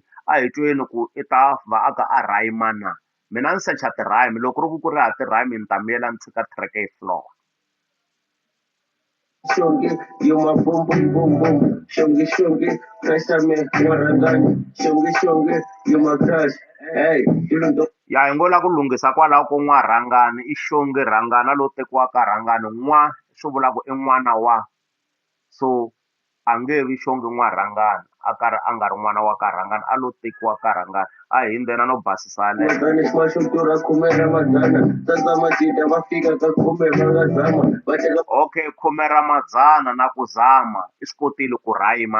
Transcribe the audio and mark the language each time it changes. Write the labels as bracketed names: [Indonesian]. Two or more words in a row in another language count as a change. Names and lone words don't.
[Tsonga] A hi tweni ku i ta va a ka a rhayima na. Mina ni secha ti-rhyme loko ku ri ha ti-rhyme ni ta miyela ni tshika track yi flow. [English] Shongi, you my boom boom boom boom. Shongi, crush me, Warangani. Shongi, you my crush. Hey, you don't know. [Tsonga] Ya hi ngo la ku lunghisa kwalaho ko n'warhangani i xongi rhangana lo tekiwaka rhangani swi vula ku i n'wana wa. So a nge vi xongi n'warhangana a karhi a nga ri n'wana wa ka rhangana a lo tekiwa ka rhangana. A hi ndzena no basisa okay khume ra madzana na ku zama i swi kotile ku rhayima.